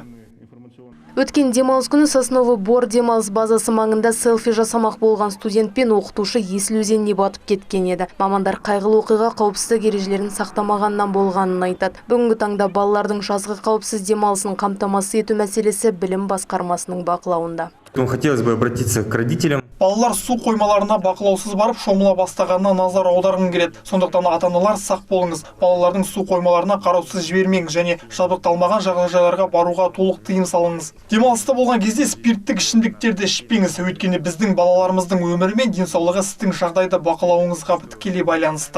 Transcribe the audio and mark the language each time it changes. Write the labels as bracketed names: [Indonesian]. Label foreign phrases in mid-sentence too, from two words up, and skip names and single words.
[Kazakh] Өткен демалыс күні Сосновый Бор демалыс базасы маңында селфи жасамақ болған студент пен оқытушы Есіл өзеніне батып кеткен еді. Мамандар қайғылы оқиға қауіпсіздік ережелерін сақтамағаннан болғанын айтады. Бүгінгі таңда балалардың жазғы қауіпсіз демалысын қамтамасыз ету мәселесі білім басқармасының бақылауында. [Russian] Хотелось бы обратиться к родителям. [Kazakh] Балалар су қоймаларына бақылаусыз барып шомыла бастағанына назар аударғым келеді. Сондықтан ата-аналар сақ болыңыз. Балалардың су қоймаларына қараусыз жібермеңіз және жабдықталмаған жағажайларға баруға толық тыйым салыңыз. Демалыста болған кезде спирттік ішімдіктерді ішпеңіз, өйткені біздің балаларымыздың өмірі мен денсаулығы сіздің жағдайды бақылауыңызға тікелей байланысты.